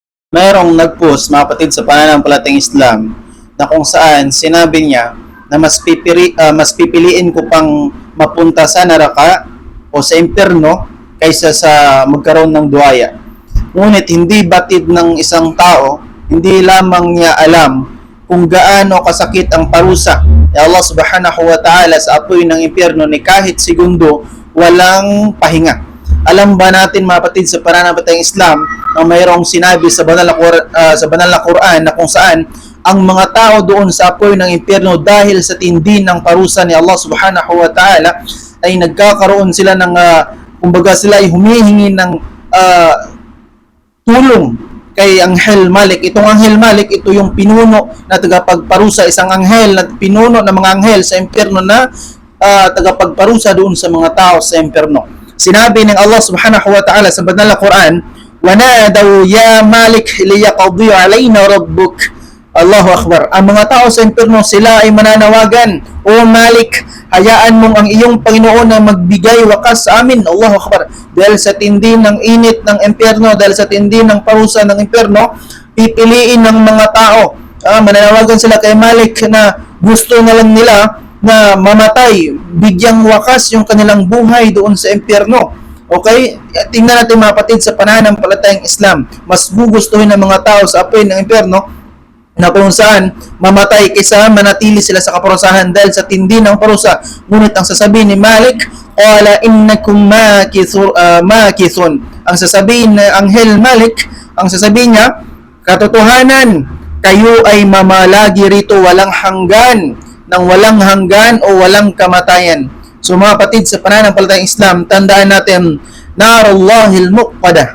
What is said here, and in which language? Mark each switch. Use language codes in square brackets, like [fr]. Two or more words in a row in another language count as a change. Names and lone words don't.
[tl] Mayroong nag-post, mga kapatid, sa pananampalatayang Islam na kung saan sinabi niya na mas pipiliin ko pang mapunta sa naraka o sa impyerno kaysa sa magkaroon ng duwaya. Ngunit hindi batid ng isang tao, hindi lamang niya alam kung gaano kasakit ang parusa ni Allah [ar] سبحانه وتعالى [tl] sa apoy ng impyerno ni kahit segundo walang pahinga. Alam ba natin, mga kapatid, sa pananampalatayang Islam na mayroong sinabi sa banal na Quran na kung saan ang mga tao doon sa apoy ng impyerno dahil sa tindi ng parusa ni Allah [ar] سبحانه وتعالى [tl] ay nagkakaroon sila ng kumbaga sila ay humihingi ng tulong kay Anghel Malik. Itong Anghel Malik, ito yung pinuno na tagapagparusa, isang anghel na pinuno ng mga anghel sa impyerno na tagapagparusa doon sa mga tao sa impyerno. Sinabi ng Allah [ar] سبحانه وتعالى [tl] sa banal na Quran, [ar] وَنَادَوْا يَا مَالِكْ لِيَقَضِيَ عَلَيْنَا رَبُّكْ. الله أكبر. [tl] Ang mga tao sa impyerno, sila ay mananawagan, O Malik, hayaan mong ang iyong Panginoon na magbigay wakas sa amin. [ar] الله أكبر. [tl] Dahil sa tindi ng init ng impyerno, dahil sa tindi ng parusa ng impyerno, pipiliin ng mga tao. Mananawagan sila kay Malik na gusto na lang nila na mamatay, bigyang wakas yung kanilang buhay doon sa impyerno. Okay? Tingnan natin, mga kapatid, sa pananampalatayang Islam, mas gugustuhin ng mga tao sa apoy ng impyerno na kung saan mamatay kaysa manatili sila sa kaparusahan dahil sa tindi ng parusa. Ngunit ang sasabihin ni Malik, [ar] قال إنكم ماكثون. [tl] Ang sasabihin ng Anghel Malik, ang sasabihin niya, katotohanan, kayo ay mamalagi rito walang hanggan, ng walang hanggan o walang kamatayan. So mga kapatid, sa pananampalatayang Islam, tandaan natin, [ar] نار الله الموقدة.